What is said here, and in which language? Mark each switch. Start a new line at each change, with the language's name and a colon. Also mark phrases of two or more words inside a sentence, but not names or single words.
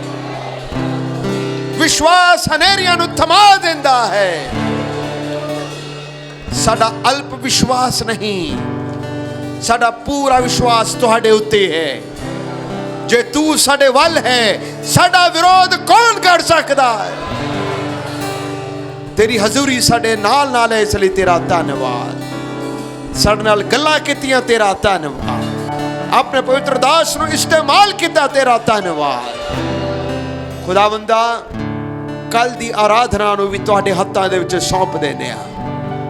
Punjabi: ਵਿਸ਼ਵਾਸ ਹਨੇਰੀਆਂ ਨੂੰ ਥਮਾ ਦਿੰਦਾ ਹੈ। ਸਾਡਾ ਅਲਪ ਵਿਸ਼ਵਾਸ ਨਹੀਂ, ਸਾਡਾ ਪੂਰਾ ਵਿਸ਼ਵਾਸ ਤੁਹਾਡੇ ਉੱਤੇ ਹੈ। ਜੇ ਤੂੰ ਸਾਡੇ ਵੱਲ ਹੈ ਸਾਡਾ ਵਿਰੋਧ ਕੌਣ ਕਰ ਸਕਦਾ ਹੈ। ਤੇਰੀ ਹਜ਼ੂਰੀ ਸਾਡੇ ਨਾਲ ਨਾਲ ਹੈ, ਇਸਲਈ ਤੇਰਾ ਧੰਨਵਾਦ। ਸਾਡੇ ਨਾਲ ਗੱਲਾਂ ਕੀਤੀਆਂ, ਤੇਰਾ ਧੰਨਵਾਦ। ਅਪਨੇ ਪਵਿੱਤਰ ਦਾਸ ਨੂੰ ਇਸਤੇਮਾਲ ਕੀਆ, ਤੇਰਾ ਧੰਨਵਾਦ। ਖ਼ੁਦਾਵੰਦਾ ਕੱਲ੍ਹ ਦੀ ਆਰਾਧਨਾ ਨੂੰ ਭੀ ਤੁਹਾਡੇ ਹੱਥਾਂ ਦੇ ਵਿੱਚ ਸੌਂਪ ਦੇਣੇ ਆ।